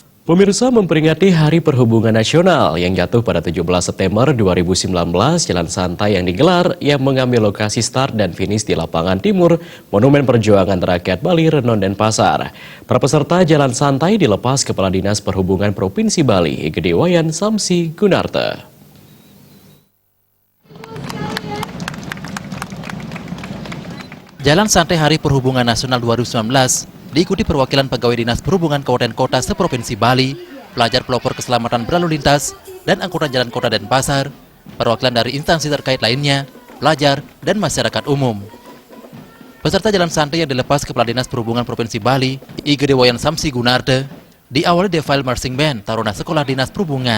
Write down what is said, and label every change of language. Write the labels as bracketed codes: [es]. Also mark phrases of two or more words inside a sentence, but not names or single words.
[id] Pemirsa, memperingati Hari Perhubungan Nasional yang jatuh pada 17 September 2019, jalan santai yang digelar yang mengambil lokasi start dan finish di lapangan timur Monumen Perjuangan Rakyat Bali, Renon, Denpasar. Para peserta jalan santai dilepas Kepala Dinas Perhubungan Provinsi Bali, Igede Wayan Samsi Gunarta. Jalan santai Hari Perhubungan Nasional 2019 diikuti perwakilan pegawai Dinas Perhubungan Kabupaten Kota seprovinsi Bali, pelajar pelopor keselamatan berlalu lintas, dan angkutan jalan kota Denpasar, perwakilan dari instansi terkait lainnya, pelajar, dan masyarakat umum. Peserta jalan santai yang dilepas Kepala Dinas Perhubungan Provinsi Bali, Igede Wayan Samsi Gunarta, diawali Defile Marching Band Taruna Sekolah Dinas Perhubungan.